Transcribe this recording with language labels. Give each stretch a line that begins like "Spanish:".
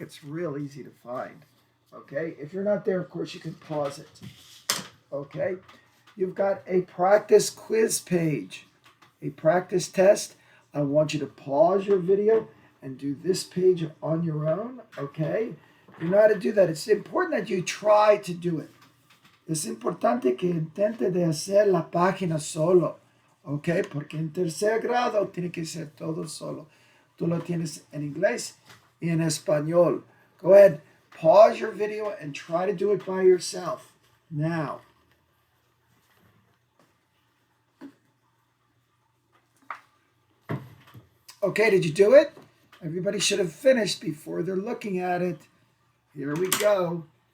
English: It's real easy to find. Okay, if you're not there, of course, you can pause it. Okay, you've got a practice quiz page, a practice test. I want you to pause your video and do this page on your own, okay? You know how to do that. It's important that you try to do it.
Spanish: Es importante que intente de hacer la página solo, okay? Porque en tercer grado tiene que ser todo solo. Tú lo tienes en inglés y en español.
English: Go ahead, pause your video and try to do it by yourself. Now, okay, did you do it? Everybody should have finished before they're looking at it. Here we go.